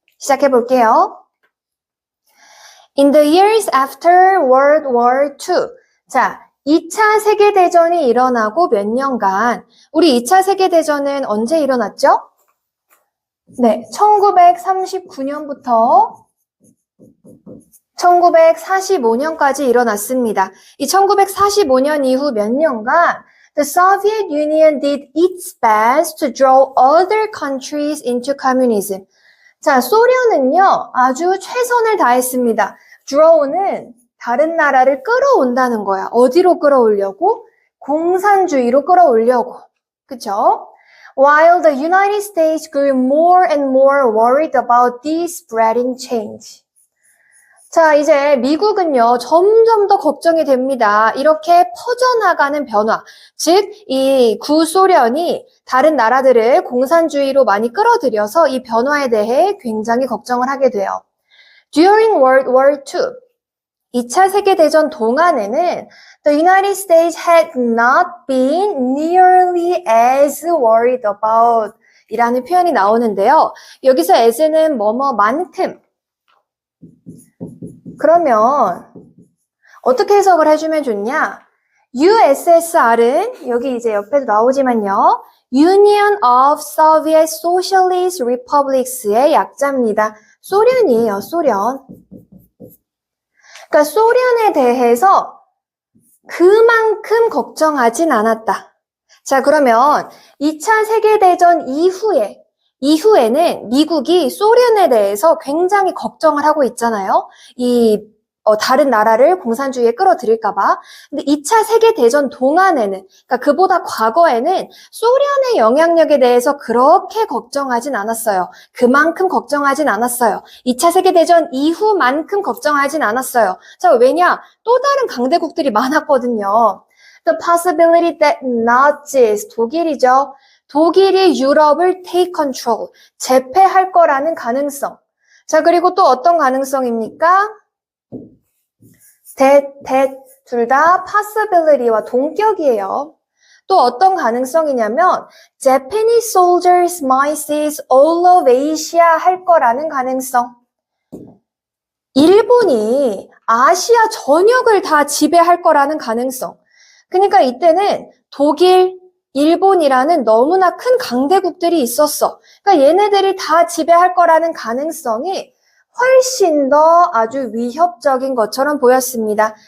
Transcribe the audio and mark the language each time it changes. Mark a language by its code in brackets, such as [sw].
[ko] 시작해 볼게요. [en] In the years after World War II, [ko] 자, 2차 세계대전이 일어나고 몇 년간, 우리 2차 세계대전은 언제 일어났죠? 네, 1939년부터 1945년까지 일어났습니다. 이 1945년 이후 몇 년간 [en] The Soviet Union did its best to draw other countries into communism. [ko] 자, 소련은요, 아주 최선을 다했습니다. draw는 다른 나라를 끌어온다는 거야. 어디로 끌어오려고? 공산주의로 끌어오려고. 그쵸? [en] While the United States grew more and more worried about this spreading change. [ko] 자, 이제 미국은요, 점점 더 걱정이 됩니다. 이렇게 퍼져나가는 변화. 즉, 이 구소련이 다른 나라들을 공산주의로 많이 끌어들여서 이 변화에 대해 굉장히 걱정을 하게 돼요. [en] During World War II, [ko] 2차 세계대전 동안에는 [en] the United States had not been nearly as worried about [ko] 이라는 표현이 나오는데요. 여기서 as는 뭐뭐만큼. 그러면 어떻게 해석을 해주면 좋냐? USSR은 여기 이제 옆에도 나오지만요. [en] Union of Soviet Socialist Republics의 약자입니다. [ko] 소련이에요, 소련. 그러니까 소련에 대해서 그만큼 걱정하진 않았다. 자, 그러면 2차 세계대전 이후에는 미국이 소련에 대해서 굉장히 걱정을 하고 있잖아요. 다른 나라를 공산주의에 끌어들일까 봐. 근데 2차 세계대전 동안에는, 그러니까 그보다 과거에는 소련의 영향력에 대해서 그렇게 걱정하진 않았어요. 그만큼 걱정하진 않았어요. 2차 세계대전 이후만큼 걱정하진 않았어요. 자, 왜냐? 또 다른 강대국들이 많았거든요. [en] The possibility that Nazis, [ko] 독일이죠. 독일이 유럽을 [en] take control, [ko] 제패할 거라는 가능성. 자, 그리고 또 어떤 가능성입니까? 둘 다 possibility와 동격이에요. 또 어떤 가능성이냐면 [en] Japanese soldiers might seize all of Asia [ko] 할 거라는 가능성. 일본이 아시아 전역을 다 지배할 거라는 가능성. 그러니까 이때는 독일, 일본이라는 너무나 큰 강대국들이 있었어. 그러니까 얘네들이 다 지배할 거라는 가능성이 훨씬 더 아주 위협적인 것처럼 보였습니다.